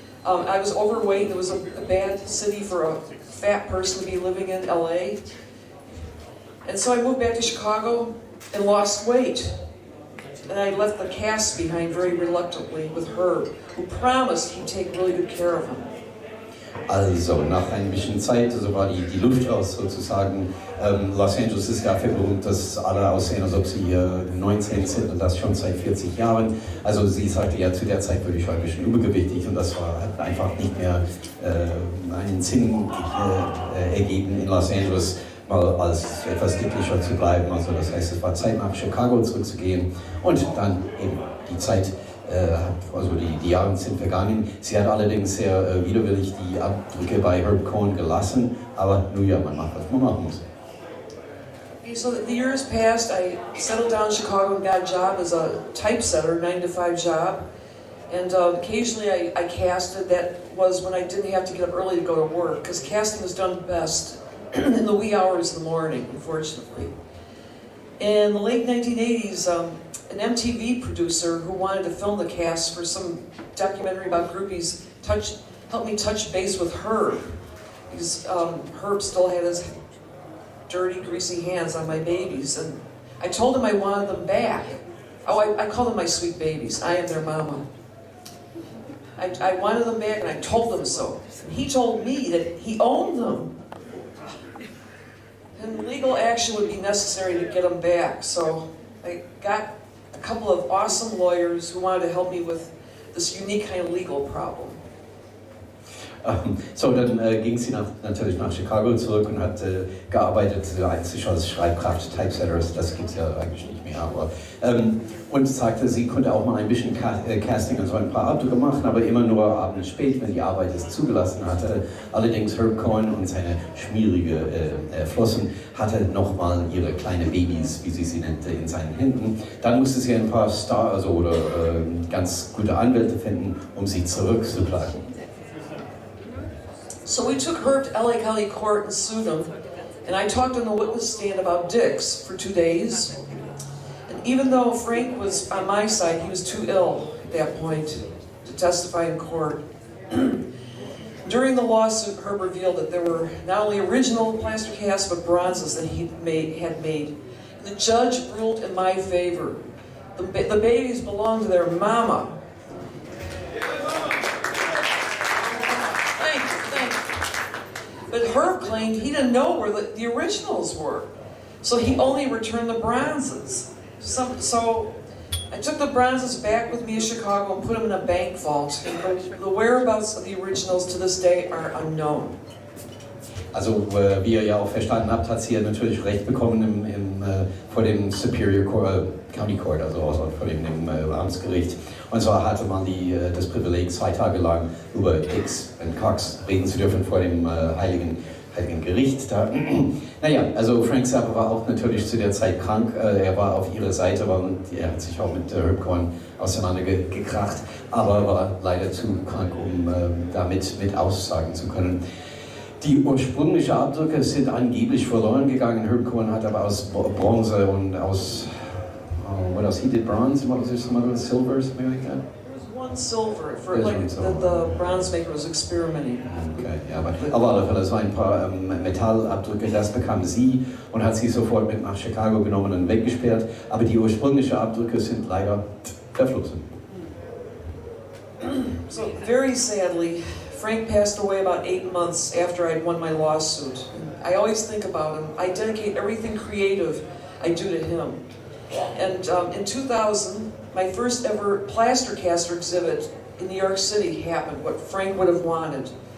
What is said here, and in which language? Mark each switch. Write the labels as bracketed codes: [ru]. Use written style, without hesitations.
[en] I was overweight. It was a bad city for a fat person to be living in, LA. And so I moved back to Chicago and lost weight. And I left the cast behind very reluctantly with Herb, who promised he'd take really good care of him. [de] Also, nach ein bisschen Zeit, also war die Luft raus sozusagen. Los Angeles ist dafür berühmt, dass alle aussehen, als ob sie 19 sind und das schon seit 40 Jahren. Also sie sagte ja, zu der Zeit würde ich schon ein bisschen übergewichtig und das hat einfach nicht mehr einen Sinn ergeben in Los Angeles, mal als etwas glücklicher zu bleiben. Also das heißt, es war Zeit nach Chicago zurückzugehen und dann eben die Zeit, also die Jahre sind vergangen. Sie hat allerdings sehr widerwillig die Abdrücke bei Herb Cohen gelassen, aber nun ja, man macht, was man machen muss. [en] Okay, so the years passed, I settled down in Chicago and got a job as a typesetter, 9-to-5 job. And occasionally I casted. That was when I didn't have to get up early to go to work, because casting is done best in the wee hours of the morning, unfortunately. In the late 1980s, an MTV producer who wanted to film the cast for some documentary about groupies helped me touch base with Herb, because Herb still had his dirty, greasy hands on my babies, and I told him I wanted them back. Oh, I call them my sweet babies. I am their mama. I wanted them back, and I told them so. And he told me that he owned them. And legal action would be necessary to get them back. So I got a a couple of awesome lawyers who wanted to help me with this unique kind of legal problem. [de] So, dann ging sie natürlich nach Chicago zurück und hat gearbeitet, einzig als Schreibkraft, Typesetters, das gibt es ja eigentlich nicht mehr, aber und sagte, sie konnte auch mal ein bisschen Casting und so ein paar Abdrücke machen, aber immer nur abends spät, wenn die Arbeit es zugelassen hatte. Allerdings Herb Cohen und seine schmierige Flossen hatte nochmal ihre kleinen Babys, wie sie nannte, in seinen Händen. Dann musste sie ein paar oder ganz gute Anwälte finden, um sie zurückzuklagen. [en] So we took Herb to LA County Court and sued him, and I talked on the witness stand about dicks for 2 days. And even though Frank was on my side, he was too ill at that point to testify in court. During the lawsuit, Herb revealed that there were not only original plaster casts, but bronzes that he had made. And the judge ruled in my favor. The babies belonged to their mama. But Herb claimed he didn't know where the originals were. So he only returned the bronzes. So I took the bronzes back with me to Chicago and put them in a bank vault. And the whereabouts of the originals to this day are unknown. [de] Also, wie ihr ja auch verstanden habt, hat sie ja natürlich Recht bekommen vor dem Superior County Court, also vor dem Amtsgericht. Und zwar hatte man das Privileg, 2 Tage lang über Dicks und Cox reden zu dürfen vor dem heiligen Gericht. Naja, also Frank Zappa war auch natürlich zu der Zeit krank. Er war auf ihrer Seite und er hat sich auch mit Herb Cohen auseinandergekracht, aber war leider zu krank, um damit aussagen zu können. Die ursprünglichen Abdrücke sind angeblich verloren gegangen. Herb Cohen hat aber aus Bronze und aus [en] what else? He did bronze. What was there? Some other silver, something like that. There was one silver for like the bronze maker was experimenting. [de] Okay, ja, aber auf alle Fälle, es waren ein paar Metallabdrücke, das bekam sie und hat sie sofort mit nach Chicago genommen und weggesperrt. Aber die ursprünglichen Abdrücke sind leider verflogen. [en] So very sadly, Frank passed away about 8 months after I'd won my lawsuit. I always think about him. I dedicate everything creative I do to him. And in 2000, my first ever plaster caster exhibit in New York City happened, what Frank would have wanted.